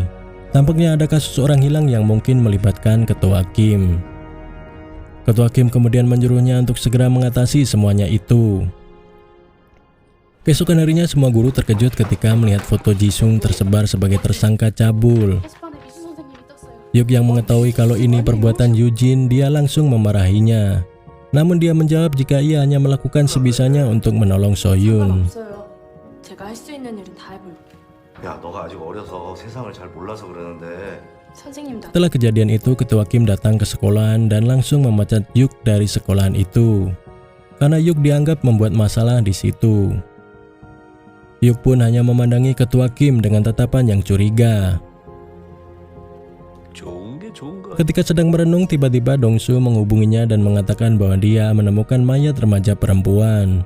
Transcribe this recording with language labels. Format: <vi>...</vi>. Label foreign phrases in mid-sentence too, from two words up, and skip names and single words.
<id>Tampaknya ada kasus orang hilang yang mungkin melibatkan ketua Kim. Ketua Kim kemudian menyuruhnya untuk segera mengatasi semuanya itu. Keesokan harinya, semua guru terkejut ketika melihat foto Jisung tersebar sebagai tersangka cabul.</id> <ko>게시판에 미수 선생님이 떴어요.</ko> <id>Yuk yang mengetahui kalau ini perbuatan Yujin, dia langsung memarahinya. Namun dia menjawab jika ia hanya melakukan sebisanya untuk menolong Soyun.</id> <ko>상관없어요. 제가 할 수 있는 일은 다 해볼게요. 야, 너가 아직 어려서 세상을 잘 몰라서 그러는데 선생님도</ko> <id>Setelah kejadian itu, ketua Kim datang ke sekolahan dan langsung memecat Yuk dari sekolahan itu, karena Yuk dianggap membuat masalah di situ. Yuk pun hanya memandangi ketua Kim dengan tatapan yang curiga. Ketika sedang merenung, tiba-tiba Dongsu menghubunginya dan mengatakan bahwa dia menemukan mayat remaja perempuan.</id>